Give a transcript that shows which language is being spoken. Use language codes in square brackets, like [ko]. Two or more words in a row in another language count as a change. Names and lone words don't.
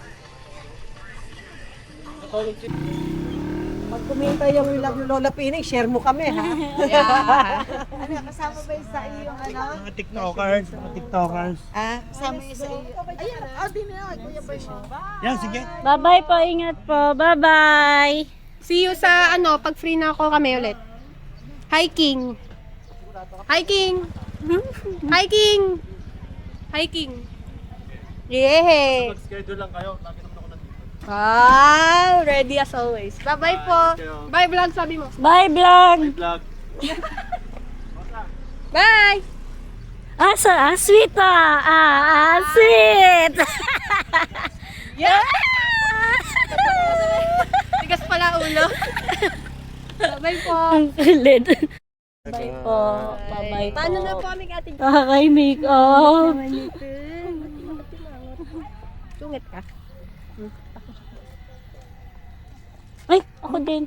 [tl] Pag kumita yung Lola Pining, share mo kami, ha? Ano, kasama ba yung sa iyong ano? Mga tiktokers, mga tiktokers. Ah, kasama yung sa iyo. Ayun, din na, Kuya Basyo. Yan, sige. Bye-bye po, ingat po. [en] Bye-bye! See you [tl] sa ano, pag free na ako kami ulit. [en] Hiking. Hiking. Hiking. Hiking. Yeah. [tl] Schedule lang kayo. Nakinom ako na dito. [en] Ah, ready as always. Bye-bye po. Bye vlog [tl] sabi mo. [en] Bye, vlog! Vlog. Bye. Sweet sweet! Yeah. [tl] Tigas pala ulo. Bye po. Kulit. Bye po. Bye-bye po. Paano na po aming ating Kakay-make up. Sungit ka? Ay, ako din.